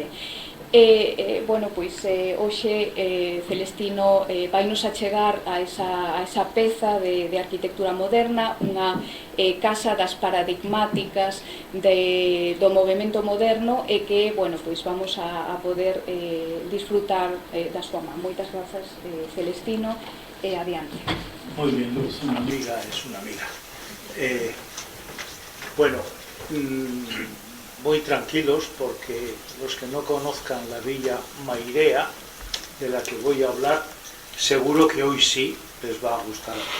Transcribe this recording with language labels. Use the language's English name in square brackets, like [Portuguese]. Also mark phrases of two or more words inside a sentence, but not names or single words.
[Galician] Bueno, pois hoxe Celestino vai nos achegar a esa peza de arquitectura moderna, unha casa das paradigmáticas do movimento moderno, e que, bueno, pois [Spanish] vamos a poder disfrutar [Galician] da súa man. Moitas grazas, Celestino, e adiante. [Spanish] Muy bien, Luz, una amiga es una amiga. Bueno, muy tranquilos, porque los que no conozcan la Villa Mairea, de la que voy a hablar, seguro que hoy sí les va a gustar.